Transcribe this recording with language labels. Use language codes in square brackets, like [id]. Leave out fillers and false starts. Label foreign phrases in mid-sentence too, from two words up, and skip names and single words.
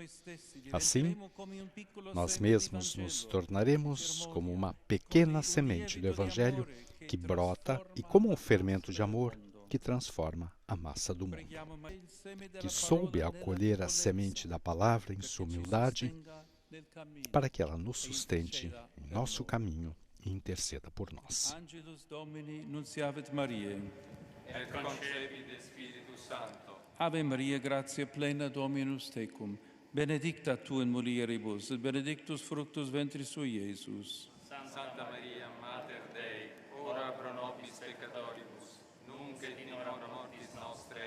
[pt] Assim, nós mesmos nos tornaremos como uma pequena semente do Evangelho que brota e como um fermento de amor que transforma a massa do mundo. Que soube acolher a semente da palavra em sua humildade, para que ela nos sustente em nosso caminho e interceda por nós. [la] Angelus Domini nunciavit Mariae. Et concepit Spiritus Sancto. Ave Maria, gratia plena Dominus tecum, benedicta tu in mulieribus, et benedictus fructus ventris tui, Iesus. Santa Maria, Mater Dei, ora pro nobis peccatoribus, nunc et in hora mortis nostre.